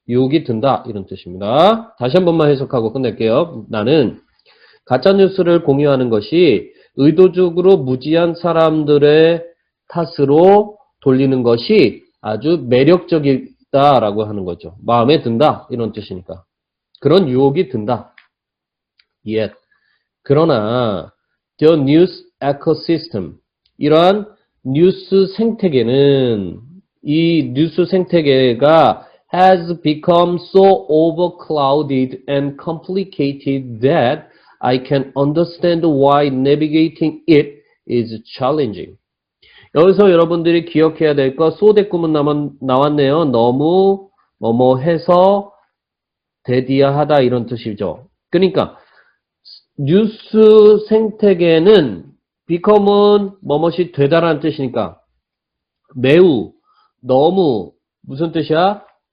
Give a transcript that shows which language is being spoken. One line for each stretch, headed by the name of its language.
Korean: 유혹이 든다 이런 뜻입니다. 다시 한 번만 해석하고 끝낼게요. 나는 가짜뉴스를 공유하는 것이 의도적으로 무지한 사람들의 탓으로 돌리는 것이 아주 매력적이다라고 하는 거죠. 마음에 든다 이런 뜻이니까. 그런 유혹이 든다. Yet.
English: 그러나 the news ecosystem 이러한 뉴스 생태계는 이 뉴스 생태계가 has become so overclouded and complicated that I can understand why navigating it is challenging.
Korean: 여기서 여러분들이 기억해야 될 거 소대꾸문 나왔네요. 너무 뭐뭐해서 대디야하다 이런 뜻이죠. 그러니까 뉴스 생태계는 become은 뭐뭇이 되다라는 뜻이니까 매우 너무 무슨 뜻이야?